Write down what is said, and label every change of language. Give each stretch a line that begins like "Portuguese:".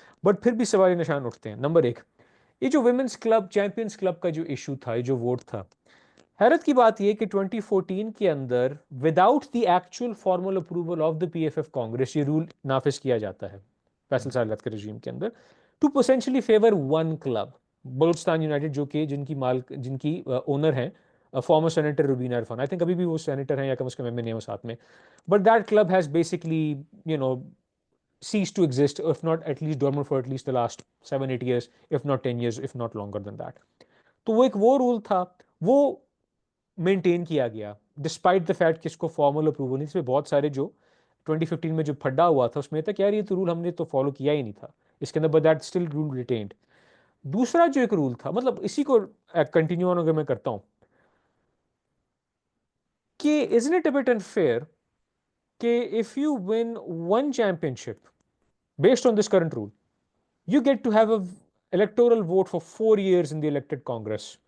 Urdu: But پھر بھی سوال نشان اٹھتے ہیں. نمبر ایک، یہ جو ویمنس کلب چیمپئنس کلب کا جو ایشو تھا، یہ جو ووٹ تھا، حیرت کی بات یہ کہ 2014 کے اندر
English: without the actual formal approval of the P F F Congress
Urdu: یہ رول نافذ کیا جاتا ہے فیصل سالت کے رجیم کے اندر،
English: to potentially favour one club
Urdu: Balochistan United, جو کہ جن کی اونر ہیں farmer senator Rubina Irfan. I think ابھی بھی وہ سینیٹر ہیں یا کم از کم ایم این اے ساتھ میں.
English: But that club has basically you know ceased to exist, if not at least dormant for at least the last 7-8 years, if not 10 years, if not longer than that.
Urdu: تو وہ ایک وہ role تھا، وہ maintain کیا گیا
English: despite the fact
Urdu: کہ اس کو فارمل اپروول نہیں. اس میں بہت سارے جو 2015 میں جو پھڈا ہوا تھا اس میں تھا کہ یار یہ تو رول ہم نے تو فالو کیا ہی نہیں تھا اس کے اندر،
English: But that still rule retained.
Urdu: دوسرا جو ایک رول تھا، مطلب اسی کو کنٹینیو آن اگر میں کرتا ہوں کہ
English: isn't it a bit unfair کہ if you win one championship based on this current rule, you get to have a electoral vote for 4 years in the elected Congress.